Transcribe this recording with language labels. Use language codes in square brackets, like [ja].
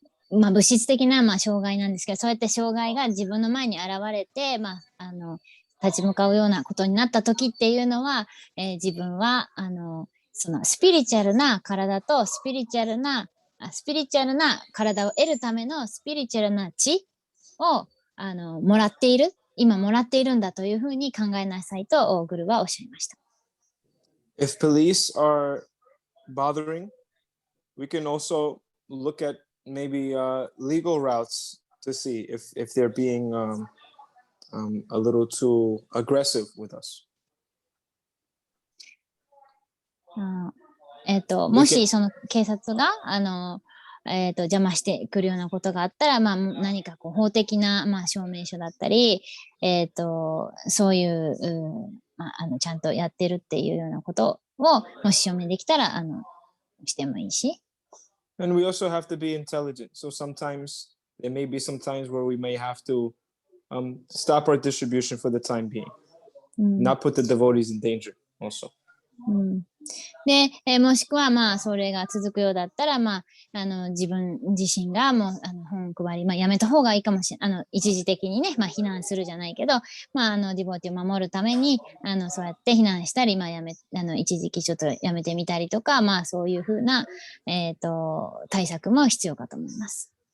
[ja] 物質的な、障害なんですけど、そうやって障害が自分の前に現れて、立ち向かうようなことになった時っていうのは、自分は、そのスピリチュアルな体とスピリチュアルな体を得るためのスピリチュアルな知を、もらっている、今もらっているんだというふうに考えなさいと、グルはおっしゃいました。 [en] If police are bothering, we can also look at maybe legal routes to see if they're being a little too aggressive with us. [ja] もしその警察が邪魔してくるようなことがあったら、何かこう法的な、証明書だったり、そういう、ちゃんとやってるっていうようなことをもし証明できたらしてもいいし。 [en] And we also have to be intelligent. So sometimes there may be some times where we may have to stop our distribution for the time being, not put the devotees in danger also. [ja] で、もしくは、まあ、それが続くようだったら、まあ、自分自身がもう、本配り、まあ、やめた方がいいかもしれない。一時的にね、まあ、避難するじゃないけど、まあ、ディボーティを守るために、そうやって避難したり、まあ、一時期ちょっとやめてみたりとか、まあ、そういうふうな、対策も必要かと思います。